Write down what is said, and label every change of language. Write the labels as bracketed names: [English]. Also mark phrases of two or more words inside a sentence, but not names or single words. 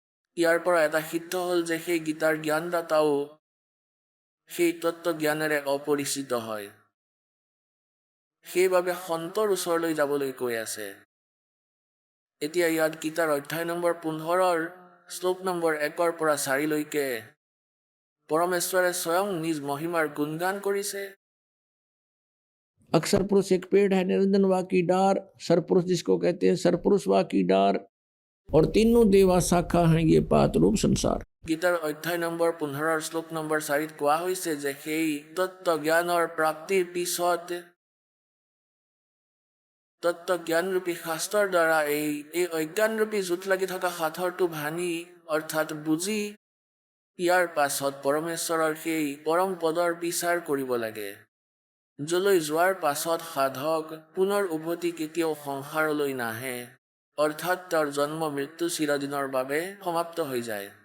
[Assamese] ইয়াৰ পৰা এটা সিদ্ধ হ'ল যে সেই গীতাৰ জ্ঞানদাতাও সেই তত্ত্বজ্ঞানেৰে অপৰিচিত হয়। সেইবাবে সন্তৰ ওচৰলৈ যাবলৈ কৈ আছে। এতিয়া ইয়াত গীতাৰ অধ্যায় নম্বৰ 15 শ্লোক নম্বৰ 1 পৰা 4লৈকে পৰমেশ্বৰে স্বয়ং নিজ মহিমাৰ গুণগান কৰিছে। [Hindi] अक्षर पुरुष एक पेड़ है, निरंजन वा की डार, सरपुरुष जिसको कहते हैं सरपुरुष वा की डार, और तीनों देवा शाखा हैं ये पात रूप संसार। [Assamese] গীতাৰ অধ্যায় নম্বৰ 15 শ্লোক নম্বৰ 4 কোৱা হৈছে যে সেই তত্ত্বজ্ঞানৰ প্ৰাপ্তিৰ পিছত তত্ত্বজ্ঞানৰূপী শাস্ত্ৰৰ দ্বাৰা এই অজ্ঞানৰূপী জোঁট লাগি থকা সাঁথৰটো ভাঙি অৰ্থাৎ বুজি ইয়াৰ পাছত পৰমেশ্বৰৰ সেই পৰম পদৰ বিচাৰ কৰিব লাগে, যলৈ যোৱাৰ পাছত সাধক পুনৰ উভতি কেতিয়াও সংসাৰলৈ নাহে, অৰ্থাৎ তেওঁৰ জন্ম মৃত্যু চিৰদিনৰ বাবে সমাপ্ত হৈ যায়।